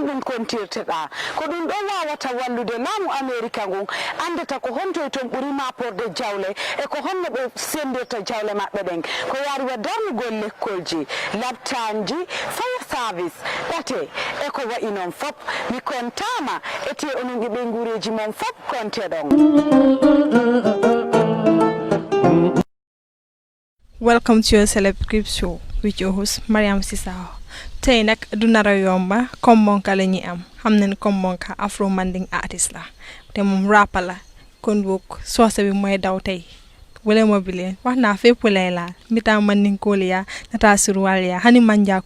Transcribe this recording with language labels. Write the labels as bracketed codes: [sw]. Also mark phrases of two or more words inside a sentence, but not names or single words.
[ff] kontirteɗa ko ɗum ɗo wawata wallude laamu america ngun andata ko honto e toon ɓuuri maporde jawle e ko honno ɓe sendirta jawle maɓɓe ɗen ko yaari wa darnugol lekkolji labtanji [en] fire service [ff] ɗate e ko wayi noon fop mi kontama ete onon ɓe guureji mon fop konte ɗon. [en] Welcome to your Celeb Crib Show with your host Mariam Sisao. [wo] Tey nak du nara yomba comme monka la ñi am xam nañ comme monka [en] afro manding artist [wo] la te moom rapper la kon bok soose bi mooy daw tey wala mobile wax naa fépp lay laal mbita manding kool ya nata surwal ya hani manja